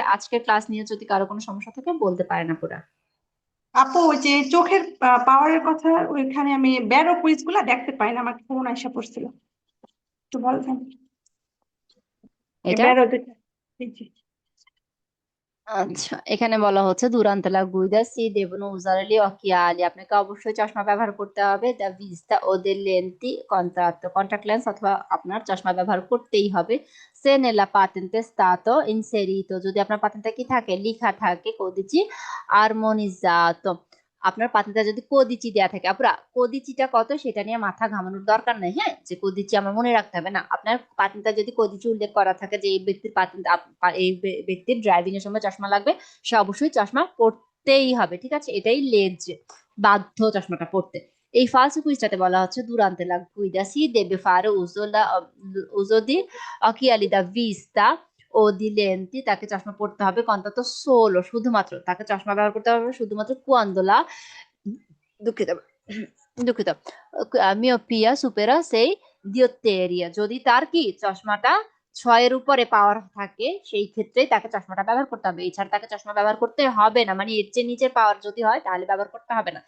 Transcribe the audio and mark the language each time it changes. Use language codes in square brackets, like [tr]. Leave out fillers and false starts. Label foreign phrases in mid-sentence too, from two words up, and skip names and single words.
[bn] আজকের ক্লাস নিয়ে যদি কারো কোনো সমস্যা থাকে বলতে পারেন আপুরা। আপু ওই যে চোখের পাওয়ারের কথা, ওইখানে আমি ব্যারো কুইজ গুলা দেখতে পাই না, আমাকে ফোন আইসা পড়ছিল, একটু বলতেন। এটা ব্যারো দুইটা। জি। আচ্ছা, এখানে বলা হচ্ছে [it] durante la guida si devono usare gli occhiali, [bn] আপনাকে অবশ্যই চশমা ব্যবহার করতে হবে, [it] da vista o delle lenti contatto, [en] contact lens [bn] অথবা আপনার চশমা ব্যবহার করতেই হবে। [it] se nella patente è stato inserito, [bn] যদি আপনার পাতেন্টে কি থাকে, লেখা থাকে [it] codici armonizzato, [bn] আপনার পাতেন্টে যদি কোদিচি দেয়া থাকে, আপুরা কোদিচিটা কত সেটা নিয়ে মাথা ঘামানোর দরকার নাই, হ্যাঁ, যে কোদিচি আমার মনে রাখতে হবে না। আপনার পাতেন্টে যদি কোদিচি উল্লেখ করা থাকে যে এই ব্যক্তির পাতেন্ট, এই ব্যক্তির ড্রাইভিং এর সময় চশমা লাগবে, সে অবশ্যই চশমা পড়তেই হবে, ঠিক আছে, এটাই লেজ, বাধ্য চশমাটা পড়তে। এই ফালসো কুইজটাতে বলা হচ্ছে [it] durante la guida si deve fare uso di occhiali da vista ও di lenti, [bn] তাকে চশমা পড়তে হবে [it] contatto solo, [bn] শুধুমাত্র তাকে চশমা ব্যবহার করতে হবে শুধুমাত্র [it] quando la, [bn] দুঃখিত দুঃখিত, [it] miopia supera sei diottrie, [bn] যদি তার কি চশমাটা 6 এর উপরে পাওয়ার থাকে সেই ক্ষেত্রে তাকে চশমাটা ব্যবহার করতে হবে, এছাড়া তাকে চশমা ব্যবহার করতে হবে না, মানে এর চেয়ে নিচের পাওয়ার যদি হয় তাহলে ব্যবহার করতে হবে না।